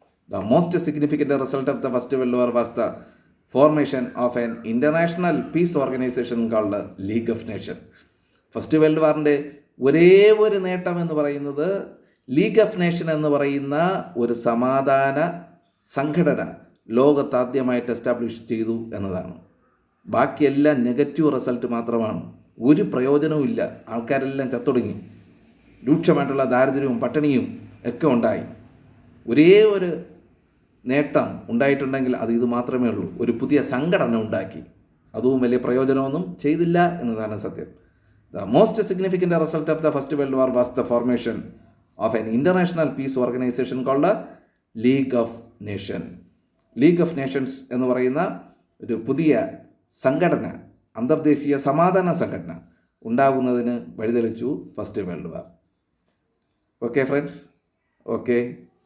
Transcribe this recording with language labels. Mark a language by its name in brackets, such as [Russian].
[English] The most significant result of the First World War was the formation of an international peace organization called League of Nations. [Malayalam] First world വാറിൻ്റെ ഒരേ ഒരു നേട്ടം എന്ന് പറയുന്നത് league of nation എന്ന് പറയുന്ന ഒരു സമാധാന സംഘടന ലോകത്താദ്യമായിട്ട് എസ്റ്റാബ്ലിഷ് ചെയ്തു എന്നതാണ്. ബാക്കിയെല്ലാം നെഗറ്റീവ് റിസൾട്ട് മാത്രമാണ്. ഒരു പ്രയോജനവും ഇല്ല. ആൾക്കാരെല്ലാം ചത്തൊടുങ്ങി. രൂക്ഷമായിട്ടുള്ള ദാരിദ്ര്യവും പട്ടിണിയും ഒക്കെ ഉണ്ടായി. ഒരേ ഒരു നേട്ടം ഉണ്ടായിട്ടുണ്ടെങ്കിൽ അത് ഇത് മാത്രമേ ഉള്ളൂ. ഒരു പുതിയ സംഘടന ഉണ്ടാക്കി. അതും വലിയ പ്രയോജനമൊന്നും ചെയ്തില്ല എന്നതാണ് സത്യം. [English] The most significant result of the First World War was the formation of an international peace organization called League of Nations. [Malayalam] League of Nations എന്ന് പറയുന്ന ഒരു പുതിയ സംഘടന, അന്തർദേശീയ സമാധാന സംഘടന ഉണ്ടാകുന്നതിന് വഴിതെളിച്ചു first world war. Okay friends, okay.